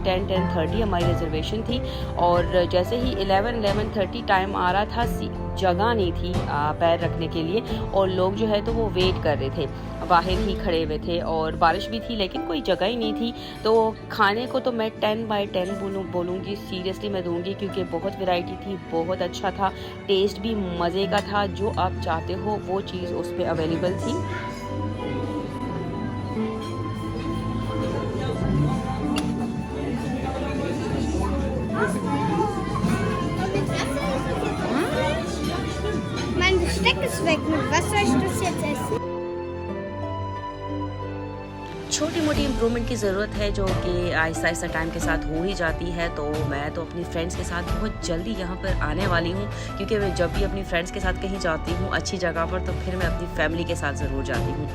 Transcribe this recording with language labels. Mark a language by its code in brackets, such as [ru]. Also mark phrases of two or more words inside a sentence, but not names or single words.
[hi] 10-10:30 हमारी रिजर्वेशन थी, और जैसे ही 11-11:30 टाइम आ रहा था, जगह नहीं थी पैर रखने के लिए, और लोग जो है तो वो वेट कर रहे थे, बाहर ही खड़े हुए थे। और बारिश भी थी, लेकिन कोई जगह ही नहीं थी। तो खाने को तो मैं 10/10 बोलूँगी, सीरियसली मैं दूँगी, क्योंकि बहुत वैरायटी थी, बहुत अच्छा था, टेस्ट भी मज़े का था। जो आप चाहते हो वो चीज़ उस पर अवेलेबल थी। [de] Mein Besteck ist weg. Mit was soll ich das jetzt essen? [hi] छोटी मोटी इम्प्रूवमेंट की ज़रूरत है, जो कि आहिस्ता आहिस्ता टाइम के साथ हो ही जाती है। तो मैं तो अपनी फ्रेंड्स के साथ बहुत जल्दी यहाँ पर आने वाली हूँ, क्योंकि मैं जब भी अपनी फ्रेंड्स के साथ कहीं जाती हूँ अच्छी जगह पर, तो फिर मैं अपनी फैमिली के साथ ज़रूर जाती हूँ।